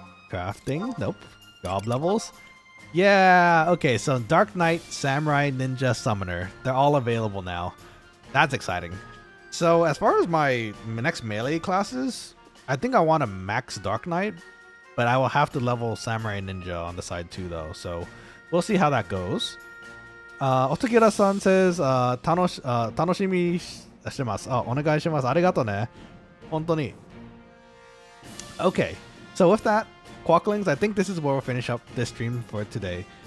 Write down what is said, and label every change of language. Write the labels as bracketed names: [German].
[English] Crafting, nope. Job levels. Yeah, okay, so Dark Knight, Samurai, Ninja, Summoner. They're all available now. That's exciting. So as far as my next melee classes, I think I want to max Dark Knight, but I will have to level Samurai and Ninja on the side too though, so we'll see how that goes. Otokira-san says, [Japanese] 楽しみしてます。お願いします。ありがとね。本当に。 [English] Okay, so with that, Quokkalings, I think this is where we'll finish up this stream for today.